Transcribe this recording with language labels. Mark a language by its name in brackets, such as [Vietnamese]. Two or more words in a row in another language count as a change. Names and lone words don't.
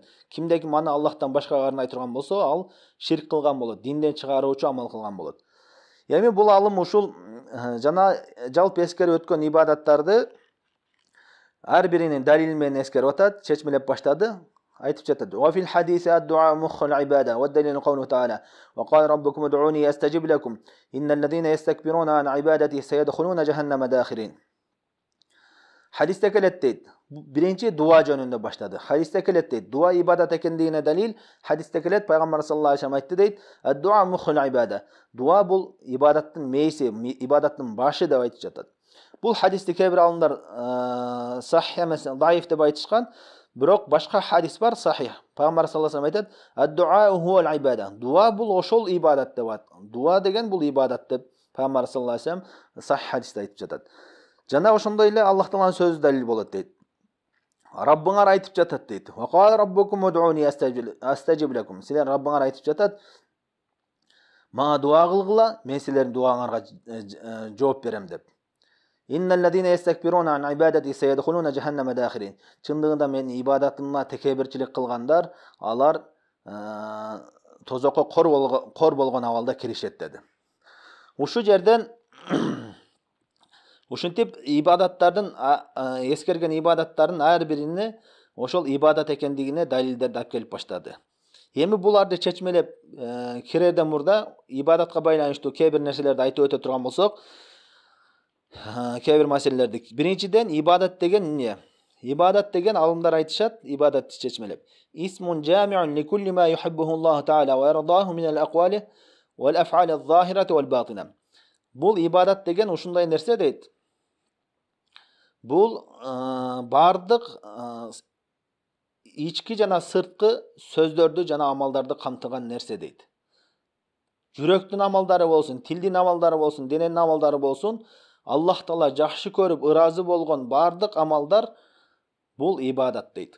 [Kyrgyz] Кимде ким аны Аллахтан башкага арнай турган болсо, ал ширк кылган болот, динден чыгаруучу амал кылган болот. Эми бул алым ушул жана жалпы эскерип өткөн ибадаттарды ар биринин далили менен эскерип атат, чечмелеп баштады. Айтып жатат: [Arabic] "وفي الحديث الدعاء مخ العبادة والدليل قوله تعالى وقال ربكم ادعوني أستجب لكم إن الذين يستكبرون عن عبادتي سيدخلون جهنم داخرين." [Kyrgyz] Хадисте келет дейт. Биринчи дуа жөнүндө баштады. Хадисте келет дейт. Дуа ибадат экендигине далил хадисте келет. Пайгамбар [Arabic] صلى الله عليه وسلم [Kyrgyz] айтты дейт: [Arabic] "الدعاء مخ العبادة." [Kyrgyz] Дуа бул ибадаттын мейси, ибадаттын башы деп айтып жатат. Бул хадисти кээ бир алымдар сахих эмес, даиф деп айтышкан. Бирок башка хадис бар сахих. Пайгамбар [Arabic] صلى الله عليه وسلم [Kyrgyz] айтат: [Arabic] "الدعاء هو العبادة." [Kyrgyz] Дуа бул ошол ибадат деп атат. Дуа деген бул ибадат деп Пайгамбар [Arabic] صلى الله عليه وسلم [Kyrgyz] сахих хадисте айтып жатат. Жана ошондой эле Аллах Тааланын сөзү далил болот дейт. Раббыңар айтып жатат дейт. [Arabic] وقال ربكم ادعوني أستجب لكم. [Kyrgyz] Силер Раббыңар айтып жатат: "Мага дуа кылгыла, мен силердин дуаңарга жооп берем" деп. [Arabic] إن الذين يستكبرون عن عبادتي سيدخلون جهنم داخرين. [Kyrgyz] Чындыгында мен ибадатыма текебирчилик кылгандар, алар тозокко кор болгон абалда киришет деди. Ушу жерден ушинтип ибадаттардын эскерген ибадаттардын ар бирине ошол ибадат экендигине далилдерди алып келип баштады. Эми буларды чечмелеп кирерден мурда ибадатка байланыштуу кээ бир нерселерди айтып өтө турган болсок, кээ бир маселелерди. Биринчиден ибадат деген эмне? Ибадат деген алымдар айтышат, ибадатты чечмелеп. [Arabic] اسم جامع لكل ما يحبه الله تعالى ويرضاه من الأقوال والأفعال الظاهرة والباطنة. [Kyrgyz] Бул ибадат деген ушундай нерсе дейт. Бул бардык ички жана сырткы сөздөрдү жана амалдарды камтыган нерсе дейт. Жүрөктүн амалдары болсун, тилдин амалдары болсун, дененин амалдары болсун, Аллах Таала жакшы көрүп, ыраазы болгон бардык амалдар бул ибадат дейт.